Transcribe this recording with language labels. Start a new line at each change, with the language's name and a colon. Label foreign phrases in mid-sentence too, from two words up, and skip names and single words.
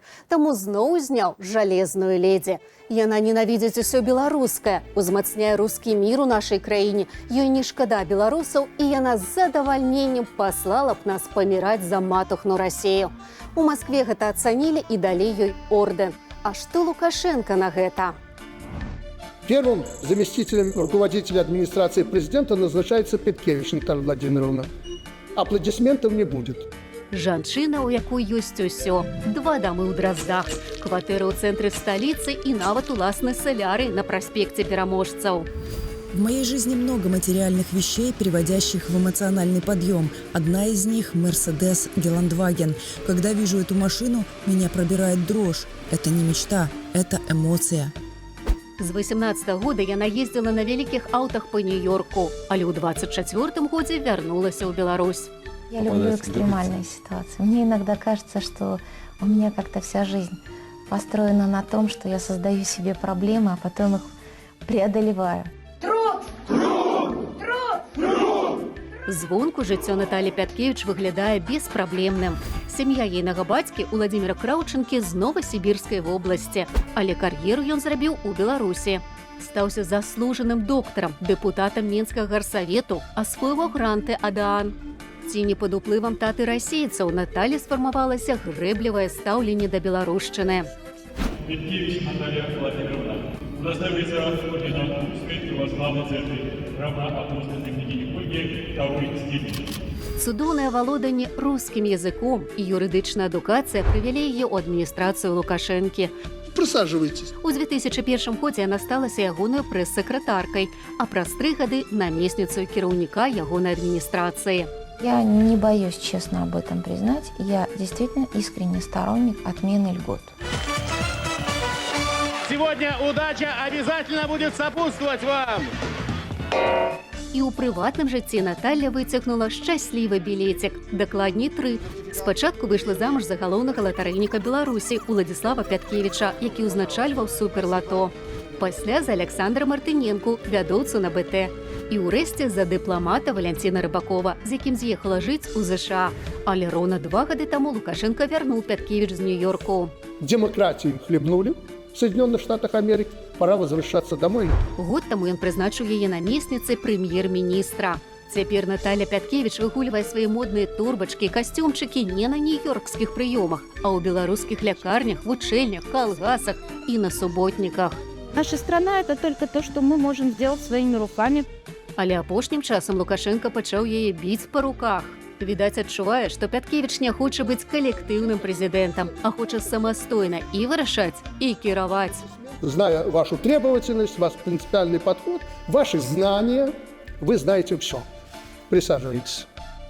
Belarusian: Таму зноў узняў жалезную ледзі. Яна ненавідзіць усё беларускае, узмацняе рускі мір у нашай краіне. Ёй не шкада беларусаў, і яна з задавальненнем паслала б нас паміраць за матухну Расею. У Маскве гэта ацанілі і далі ёй ордэн.
Russian: А что Лукашенко на это? Первым заместителем руководителя администрации президента назначается Петкевич Наталья Владимировна. Аплодисментов не будет.
Belarusian: Жанчына, у якой ёсць усё. 2 дамы ў Драздах, кватэры ў цэнтры сталіцы і нават уласны соляры на праспекце Пераможцаў.
Russian: В моей жизни много материальных вещей, переводящих в эмоциональный подъем. Одна из них – Mercedes Геландваген. Когда вижу эту машину, меня пробирает дрожь. Это не мечта, это эмоция.
Belarusian: З 18-го года яна ездила на вялікіх аўтах по Нью-Йорку, але ў 24-м годзе вярнулася ў Беларусь.
Russian: Я люблю экстремальные ситуации. Мне иногда кажется, что у меня как-то вся жизнь построена на том, что я создаю себе проблемы, а потом их преодолеваю.
Belarusian: Звонку жыццё Наталі Пяткевіч выглядае беспраблемным. Сям'я ейнага бацькі Уладзіміра Краўчынкі з Новасібірскай вобласці, але кар'еру ён зрабіў у Беларусі. Стаўся заслужаным доктарам, дэпутатам Мінскага гарсавету, асвоiваў гранты АДААН. Ці не пад уплывам таты расейцаў Наталі сфармавалася грэблівае стаўленне да беларушчыны.
Russian: Петкевич Наталья Владимировна, удостоверится орденом Святого Славы Церкви, равноапостольной княгини Ольги, второй степени.
Belarusian: Цудоўнае валоданне рускім языком і юрыдычная адукацыя прывялі яе ў адміністрацыю Лукашэнкі.
Russian: Присаживайтесь.
Belarusian: У 2001 годзе яна сталася ягонай прэс-сакратаркай, а праз 3 гады намесніцаю кіраўніка ягонай адміністрацыі.
Russian: Я не боюсь честно об этом признать. Я действительно искренний сторонник отмены льгот. Сегодня удача обязательно будет сопутствовать вам.
Belarusian: І ў прыватным жыцці Наталья выцягнула шчаслівы білецік, дакладней 3. Спачатку выйшла замуж за галоўнага латарэйніка Беларусі Уладзіслава Пяткевіча, які ўзначальваў суперлато. Пасля за Александра Мартыненку, вядоўцу на БТ. І ўрэшце за дыпламата Валянціна Рыбакова, з якім з'ехала жыць у ЗША. Але роўна 2 гады таму Лукашенко вярнуў Пяткевіч з Нью-Йорку.
Russian: Демократию хлебнули в Соединенных Штатах Америки. Пора возвращаться домой.
Belarusian: Год таму ён прызначыў яе намесніцай прэм'ер-міністра. Цяпер Наталья Пяткевіч выгульвае свае модныя турбачкі, касцюмчыкі не на нью-йоркскіх прыёмах, а ў беларускіх лякарнях, вучэльнях, калгасах і на суботніках.
Russian: Наша страна – это только то, что мы можем сделать своими руками.
Belarusian: Але апошнім часам Лукашенко пачаў яе біць па руках. Відаць, адчувае, што Пяткевіч не хоча быць калектыўным прэзідэнтам, а хоча самастойна і вырашаць, і кіраваць.
Russian: Зная вашу требовательность, ваш принципиальный подход, ваши знания, вы знаете все. Присаживайтесь.